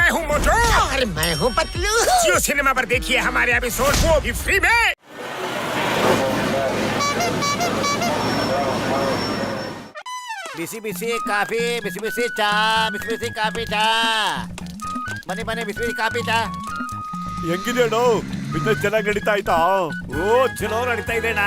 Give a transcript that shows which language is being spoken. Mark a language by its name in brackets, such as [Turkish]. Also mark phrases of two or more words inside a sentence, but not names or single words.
[Hindi] हूँ मोटू और मैं हूँ पतलू। जियो सिनेमा पर देखिए हमारे एपिसोड, वो भी फ्री में। [Kannada] ಬಿಸಿ ಬಿಸಿ ಕಾಫಿ, ಬಿಸಿ ಬಿಸಿ ಚಾ, ಬಿಸಿ ಬಿಸಿ ಕಾಫಿ ಚಾ. ಬನ್ನಿ ಬನ್ನಿ, ಬಿಸಿ ಬಿಸಿ ಕಾಫಿ ಚಾ. ಹೆಂಗಿದೆ ಅಣ್ಣ? ಬಿಸ್ನೆಸ್ ಚೆನ್ನಾಗಿ ನಡೀತಾ ಆಯ್ತಾ? ಓ ಚಲೋ ನಡೀತಾ ಇದೆ ಅಣ್ಣ.